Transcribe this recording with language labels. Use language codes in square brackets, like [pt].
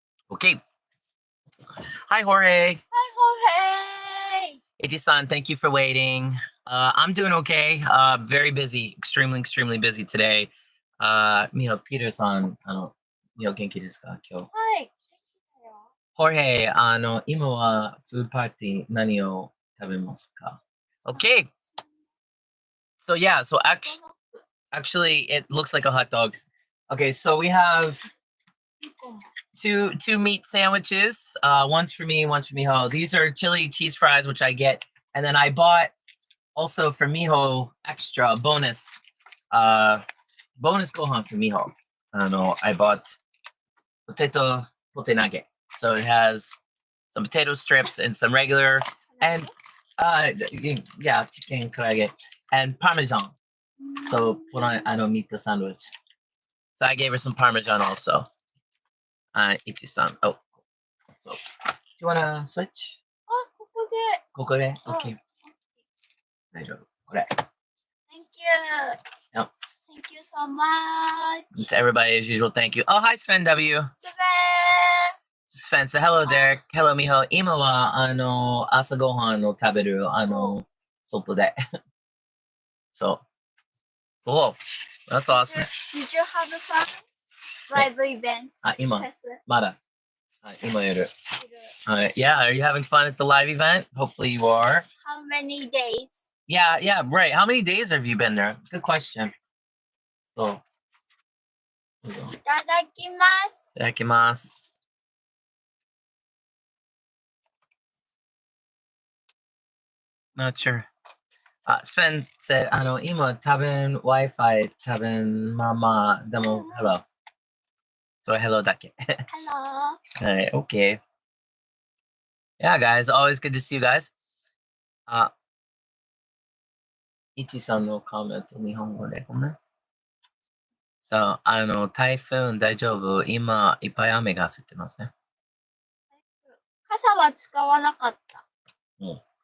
[en] Okay. Hi, Jorge. Hi, Jorge. Eiji-san, thank you for waiting. I'm doing okay. Very busy, extremely busy today. [ja] Miho, Peter-san, 元気ですか、今日？はい。 Jorge, 今はフードパーティー何を食べますか？ [en] Okay. So yeah, so actually it looks like a hot dog. Okay, so we have two meat sandwiches. One's for me, one's for Miho. These are chili cheese fries, which I get, and then I bought also for Miho extra bonus gohan for Miho. I bought potato nugget. So it has some potato strips and some regular and yeah, chicken karaage and parmesan. So put on I don't meat the sandwich. So I gave her some parmesan also. Ichi-san. Oh, so do you wanna switch? [ja] あ、ここで。ここで [en] Okay. [ja] 大丈夫。これ。 [en] Thank you. Yep. Thank you so much. Just everybody as usual, thank you. Oh, hi, Sven W. Sven. Sven, say hello, Derek. Hello, Miho. [ja] 今は、朝ごはんを食べる、外で。そう。 [en] Cool. That's awesome. Did you have fun? Live event. [ja] 今、まだ。今夜。 [en] Yeah, are you having fun at the live event? Hopefully you are. How many days? Yeah, right. How many days have you been there? Good question. So. い [ja] ただきます。いただきます。 [en] Not sure. Sven said, [ja] 今多分 Wi-Fi 多分まあまあでも [en] hello. So hello [ja] だけ。 [en] Hello. Alright, okay. Yeah, guys, always good to see you guys. [ja] イチさんのコメント日本語でごめん。そう、台風大丈夫今、いっぱい雨が降ってますね。傘は使わなかった。うん。